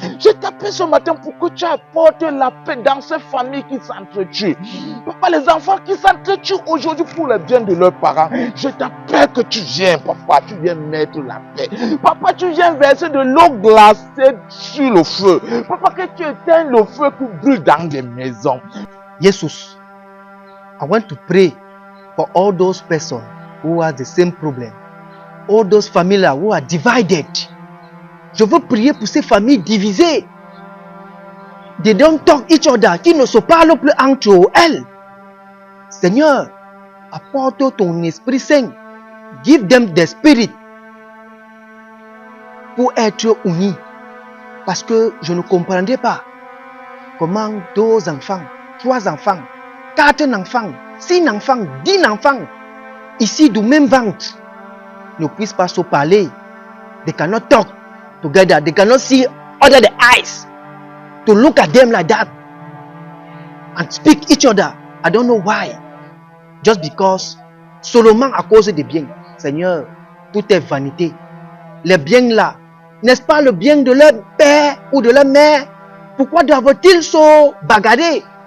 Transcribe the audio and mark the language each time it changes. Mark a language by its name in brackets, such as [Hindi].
[French] Je t'appelle ce matin pour que tu apportes la paix dans ces familles qui s'entretuent. Papa, les enfants qui s'entretuent aujourd'hui pour le bien de leurs parents. Je t'appelle que tu viens, papa, tu viens mettre la paix. Papa, tu viens verser de l'eau glacée sur le feu. Papa, que tu éteignes le feu qui brûle dans les maisons. [English] Jesus, I want to pray for all those persons who have the same problem. All those families who are divided. [French] Je veux prier pour ces familles divisées. [English] They don't talk each other, [French] qui ne se parlent plus entre elles. Seigneur, apporte ton Esprit Saint. [English] Give them the Spirit [French] pour être unis. Parce que je ne comprendrai pas comment 2 enfants, 3 enfants, 4 enfants, 6 enfants, 10 enfants, ici du même ventre, ne puissent pas se parler. [English] They cannot talk together. They cannot see under the eyes to look at them like that and speak each other. I don't know why. Just because [French] seulement à cause des biens. Seigneur, tout est vanité. Les biens là, n'est-ce pas le bien de leur père ou de leur mère? Pourquoi doivent-ils se bagarrer?